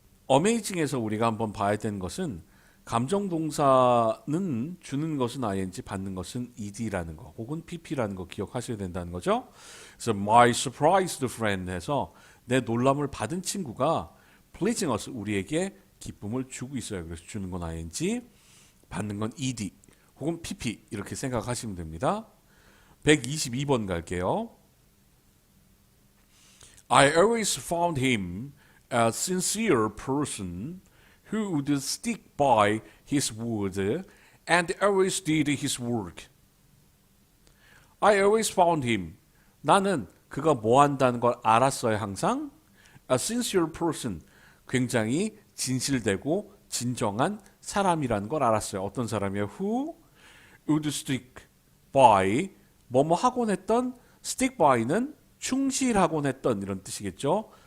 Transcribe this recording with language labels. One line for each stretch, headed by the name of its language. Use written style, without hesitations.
Korean: amazing에서 우리가 한번 봐야 되는 것은 감정 동사는 주는 것은 ing, 받는 것은 ed라는 거, 혹은 pp라는 거 기억하셔야 된다는 거죠. 그래서
English: my surprised friend
Korean: 해서 내 놀람을 받은 친구가
English: pleasing us,
Korean: 우리에게 기쁨을 주고 있어요. 그래서 주는 건 ing, 받는 건 ed, 혹은 pp 이렇게 생각하시면 됩니다. 122번 갈게요.
English: I always found him a sincere person who would stick by his word and always did his work. I always found him.
Korean: 나는 그가 뭐 한다는 걸 알았어요, 항상.
English: A sincere person.
Korean: 굉장히 진실되고 진정한 사람이라는 걸 알았어요. 어떤 사람이에요?
English: Who would stick by.
Korean: 뭐뭐 하곤 했던, stick by는 충실하곤 했던 이런 뜻이겠죠.